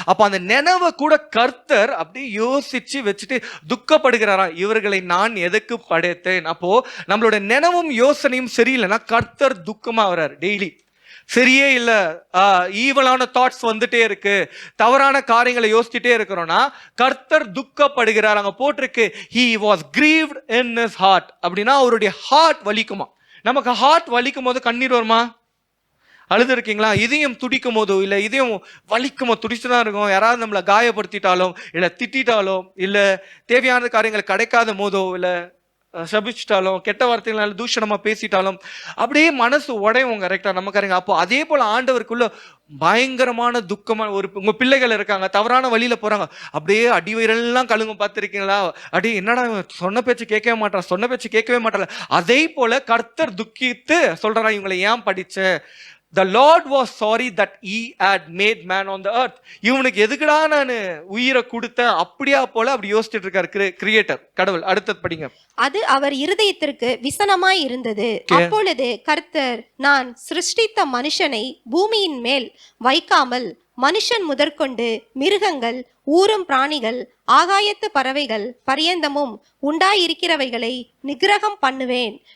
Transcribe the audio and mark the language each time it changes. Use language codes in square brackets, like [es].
[ta] அப்ப அந்த நினைவை கூட கர்த்தர் அப்படியே யோசிச்சு வச்சுட்டு துக்கப்படுகிறாரா, இவர்களை நான் எதுக்கு படைத்தேன்? அப்போ நம்மளோட நினைவும் யோசனையும் சரியில்லைன்னா கர்த்தர் துக்கமா வர்றாரு. டெய்லி சரியே இல்ல, ஈவலான தாட்ஸ் வந்துட்டே இருக்கு, தவறான காரியங்களை யோசிச்சுட்டே இருக்கிறோம்னா கர்த்தர் துக்கப்படுகிறார். அங்க போட்டிருக்கு [en] he was grieved in his heart. [ta] அப்படின்னா அவருடைய ஹார்ட் வலிக்குமா? நமக்கு ஹார்ட் வலிக்கும் போது கண்ணீர் வருமா? அழுது இருக்கீங்களா? இதயம் துடிக்கும் போதோ இல்லை இதயம் வலிக்குமோ? துடிச்சுதான் இருக்கும். யாராவது நம்மளை காயப்படுத்திட்டாலும் இல்லை திட்டாலும் இல்லை தேவையான காரியங்கள் கிடைக்காத போதோ இல்லை சபிச்சிட்டாலும் கெட்ட வார்த்தைகளால தூஷணமா பேசிட்டாலும் அப்படியே மனசு உடையும். கரெக்டா நம்ம காரங்க. அப்போ அதே போல ஆண்டவருக்குள்ள பயங்கரமான துக்கமான உங்க பிள்ளைகள் இருக்காங்க, தவறான வழியில போறாங்க, அப்படியே அடிவயிறெல்லாம் கழுங்கும். பார்த்துருக்கீங்களா? அடி என்னடா சொன்ன பேச்சு கேட்கவே மாட்டான், சொன்ன பேச்சு கேட்கவே மாட்டாங்க. அதே போல கர்த்தர் துக்கித்து சொல்றா, இவங்களை ஏன் படிச்ச? [en] The Lord was sorry that he had made man on the earth. [ta] இவனுக்கு எதுக்குடா நான் உயிரை கொடுத்தேன்? அப்படியா போல அப்படி யோசிச்சுட்டு இருக்காரு கிரியேட்டர் கடவுள். அடுத்தது படிங்க. அது அவர் இருதயத்திற்கு விசனமாய் இருந்தது. அப்பொழுது கர்த்தர், நான் சிருஷ்டித்த மனுஷனை பூமியின் மேல் வைக்காமல் மனுஷன் முதற்கொண்டு மிருகங்கள், ஊரும் பிராணிகள், ஆகாயத்து பறவைகள் பரியந்தமும் உண்டாயிருக்கிறவைகளை நிகிரகம் பண்ணுவேன்.